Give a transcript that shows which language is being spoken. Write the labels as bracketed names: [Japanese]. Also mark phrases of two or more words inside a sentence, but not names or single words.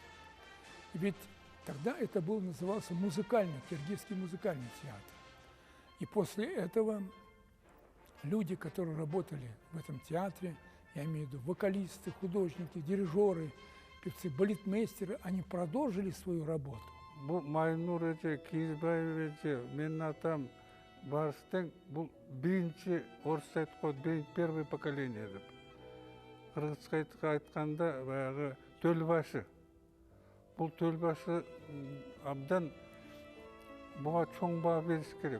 [Russian] И ведь тогда это назывался киргизский музыкальный театр. И после этого люди, которые работали в этом театре, я имею в виду вокалисты, художники, дирижеры, певцы, балетмейстеры, они продолжили свою работу. [Kyrgyz] Бул Майнур эже, Кийизбаев эже, менин атам Барстең, бул биринчи орусча айтканда [Russian] первое поколение [Kyrgyz] деп. Кыргызча айтканда баягы төлбашы. Бул төлбашы абдан буга чоң баа бериш керек.